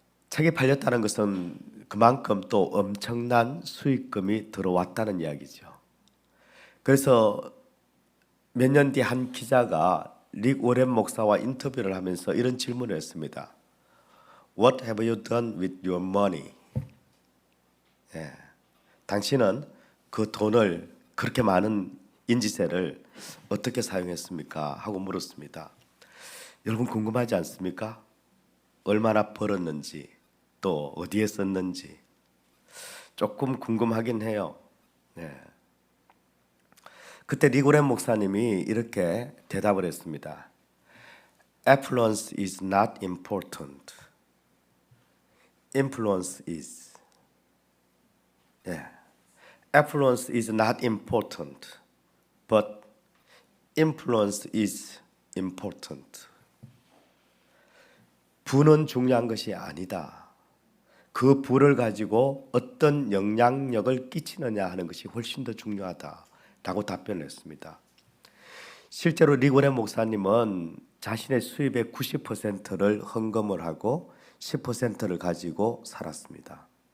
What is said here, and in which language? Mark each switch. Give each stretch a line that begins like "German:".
Korean: 책이 팔렸다는 것은 그만큼 또 엄청난 수익금이 들어왔다는 이야기죠. 그래서 몇 년 뒤 한 기자가 릭 워렌 목사와 인터뷰를 하면서 이런 질문을 했습니다.
English: What have you done with your money?
Korean: 당신은 그 돈을, 그렇게 많은 인지세를 어떻게 사용했습니까? 하고 물었습니다. 여러분 궁금하지 않습니까? 얼마나 벌었는지, 또 어디에 썼는지 조금 궁금하긴 해요. 그때 릭 워렌 목사님이 이렇게 대답을 했습니다.
English: Affluence is not important. Influence is. Affluence is not important, but influence is important.
Korean: 부는 중요한 것이 아니다. 그 부를 가지고 어떤 영향력을 끼치느냐 하는 것이 훨씬 더 중요하다라고 답변을 했습니다. 실제로 릭 워렌 목사님은 자신의 수입의 90%를 헌금을 하고 10%를 가지고 살았습니다.